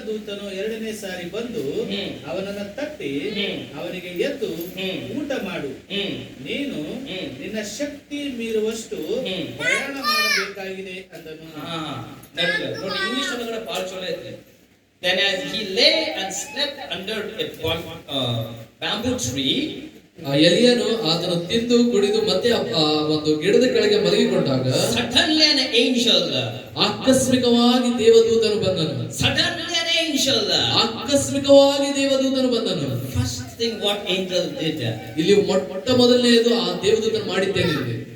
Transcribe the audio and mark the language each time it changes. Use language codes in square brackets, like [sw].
[kn] ದೇವದೂತನು ಎರಡನೇ ಸಾರಿ ಬಂದು ಅವನನ್ನ ತಟ್ಟಿ ಅವನಿಗೆ ಎದ್ದು ಊಟ ಮಾಡು, ನೀನು ನಿನ್ನ ಶಕ್ತಿ ಮೀರುವಷ್ಟು ಪ್ರಯಾಣ ಮಾಡಬೇಕಾಗಿದೆ ಅಂದನು. ನೋಡಿ ಇಂಗ್ಲಿಷ್ ಒಳಗಡೆ ಬಹಳ ಚಲೋ ಐತಿ. [en] Then as he lay and slept under a bamboo tree, [kn] ಎಲಿಯನು ಆತನು ತಿಂದು ಕುಡಿದು ಮತ್ತೆ ಒಂದು ಗಿಡದ ಕೆಳಗೆ ಮಲಗಿಕೊಂಡಾಗ [en] suddenly an angel, [kn] ಆಕಸ್ಮಿಕವಾಗಿ ದೇವದೂತನು ಬಂದನು. [en] suddenly an angel, [kn] ಆಕಸ್ಮಿಕವಾಗಿ ದೇವದೂತನು ಬಂದನು. [en] first thing what angel did, [kn] ಇಲ್ಲಿ ಮೊಟ್ಟ ಮೊದಲನೆಯದು ಆ ದೇವದೂತನು ಮಾಡಿದ್ದೇನೆ,